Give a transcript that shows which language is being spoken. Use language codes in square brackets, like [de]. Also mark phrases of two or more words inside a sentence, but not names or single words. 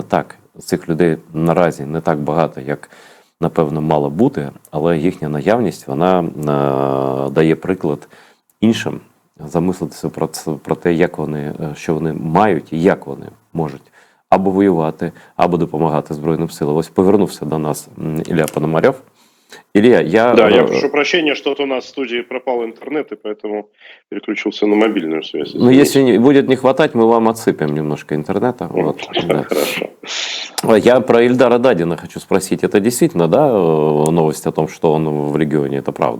[uk] Так, цих людей наразі не так багато, як, напевно, мало бути, але їхня наявність, вона дає приклад іншим замислитися про те, як вони, що вони мають і як вони можуть або воювати, або допомагати Збройним силам. Ось повернувся до нас Ілля Пономарьов. [ru] Илья, Да, я прошу прощения, что-то у нас в студии пропал интернет, и поэтому переключился на мобильную связь. Ну, если будет не хватать, мы вам отсыпем немножко интернета. Вот, да. Хорошо. Я про Ильдара Дадина хочу спросить. Это действительно, да, новость о том, что он в регионе, это правда?